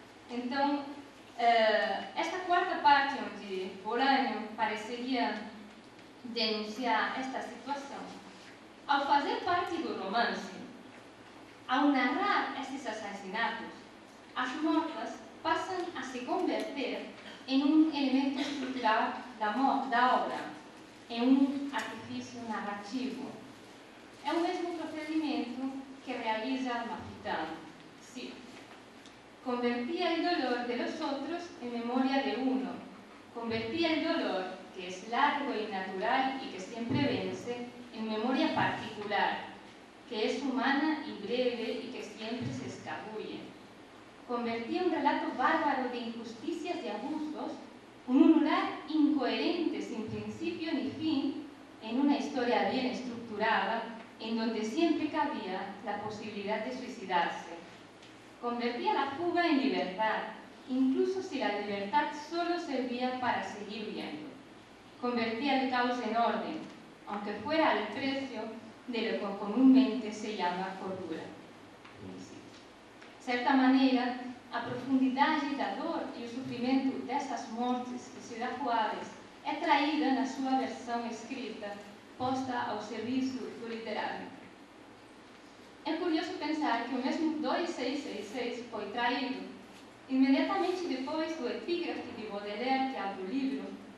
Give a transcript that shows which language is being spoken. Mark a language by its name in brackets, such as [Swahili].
[Portuguese] Então, esta quarta parte, onde Bolaño pareceria denunciar esta situação, ao fazer parte do romance, ao narrar estes assassinatos, as mortas passam a se converter em um elemento estrutural da obra, em um artifício narrativo. É o mesmo procedimento que realiza Almafitano. [Spanish] Sí. Convertía el dolor de los otros en memoria de uno. Convertía el dolor, que es largo y natural y que siempre vence, en memoria particular, que es humana y breve y que siempre se escabulle. Convertía un relato bárbaro de injusticias y abusos, un ulular incoherente sin principio ni fin, en una historia bien estructurada, en donde siempre cabía la posibilidad de suicidarse. Convertía la fuga en libertad, incluso si la libertad solo servía para seguir viviendo. Convertía el caos en orden, aunque fuera al precio de lo que comúnmente se llama cordura. [Portuguese] De certa maneira, a profundidade da dor e o sofrimento dessas mortes de Ciudad Juárez é traída na sua versão escrita, posta ao serviço do literário. É curioso pensar que o mesmo 2666 foi traído imediatamente depois do epígrafe de Baudelaire que abre o livro.